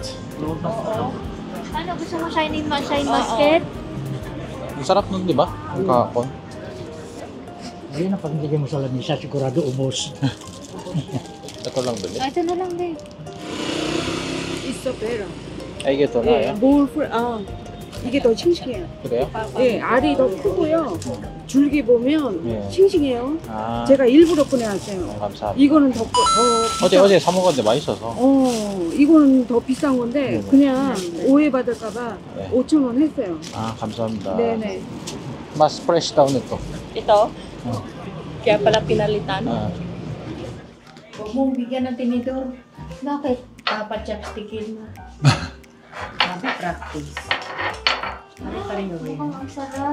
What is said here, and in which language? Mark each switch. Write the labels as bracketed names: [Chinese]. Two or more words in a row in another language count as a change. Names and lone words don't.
[Filipino] Ano, gusto mo shine basket? Ang sarap nun, di ba? Ang kakon. Ayun na, pag nilagay mo sa lamisa, sigurado ubos. Ito lang bili. Ah, ito na lang din. [Korean] 있어 [Filipino] Ay, ito na [Korean] 예, [Filipino] yan. [Korean] 이게 더 싱싱해요. [Filipino] Kaya? [Korean] 예, 알이 더 크고요. 줄기 보면 예. 싱싱해요. Ah, 제가 일부러 꺼내왔어요. 감사합니다. 이거는 더 어제 사 먹었는데 맛있어서. 이거는 더 비싼 건데 그냥 오해받을까봐 네. 5,000원 했어요. Ah, 감사합니다. 네네. [Filipino] Mas fresh daw nito. Ito? Kaya pala pinalitan. Ah, Huwag mong bigyan ng tinidor. Bakit? Dapat chopstickin mo. Sabi practice. Ano pa rin gawin? Ang sarap.